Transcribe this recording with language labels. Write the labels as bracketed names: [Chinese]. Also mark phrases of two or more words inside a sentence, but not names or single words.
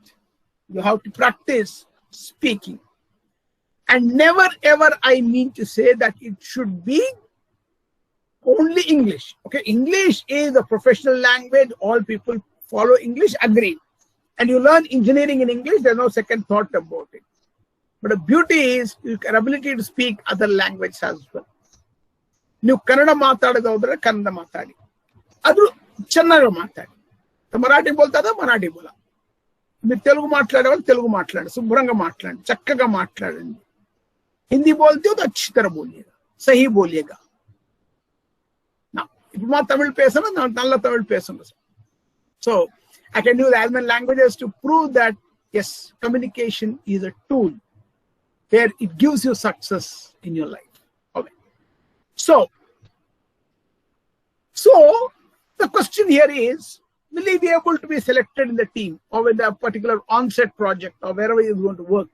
[English] You have to practice speaking. And never ever I mean to say that it should be only English. Okay, English is a professional language. All people follow English, agree. And you learn engineering in English, there's no second thought about it. But the beauty is your ability to speak other languages as well. [Kannada] ನೀವು ಕನ್ನಡ ಮಾತಾಡೋದಾದ್ರೆ ಕನ್ನಡ ಮಾತಾಡಿ ಅದು ಚೆನ್ನಾಗಿ ಮಾತಾಡಿ [Marathi] मराठी बोलताय मराठी बोला [Telugu] మీరు తెలుగు మాట్లాడేవాళ్ళు తెలుగు మాట్లాడండి శుభ్రంగా మాట్లాడండి చక్కగా మాట్లాడండి హిందీ बोलते हो तो अच्छी तरह बोलिएगा सही बोलिएगा ना ఇప్పుడు మా తమిళ్ [Tamil] பேசணும் நல்ல தமிழ் பேசணும் [English] so I can use as many languages to prove that yes, communication is a tool where it gives you success in your life. Okay. So the question here is, will he be able to be selected in the team or with a particular onset project or wherever he is going to work?